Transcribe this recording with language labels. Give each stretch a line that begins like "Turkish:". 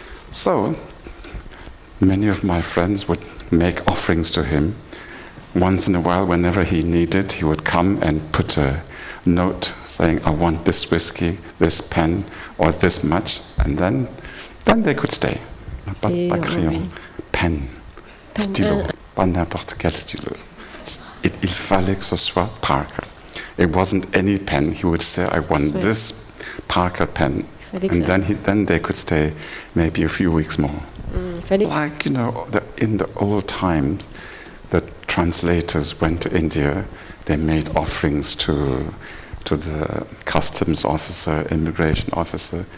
English: So many of my friends would make offerings to him. Once in a while, whenever he needed, he would come and put a note saying, I want this whiskey, this pen, or this much, and then they could stay.
French: Pas crayon, pen, stylo, pas n'importe quel stylo. Il fallait que ce soit Parker.
English: It wasn't any pen. He would say, I want this Parker pen. And then they could stay maybe a few weeks more. Like, in the old times, the translators went to India. They made offerings to the customs officer, immigration officer.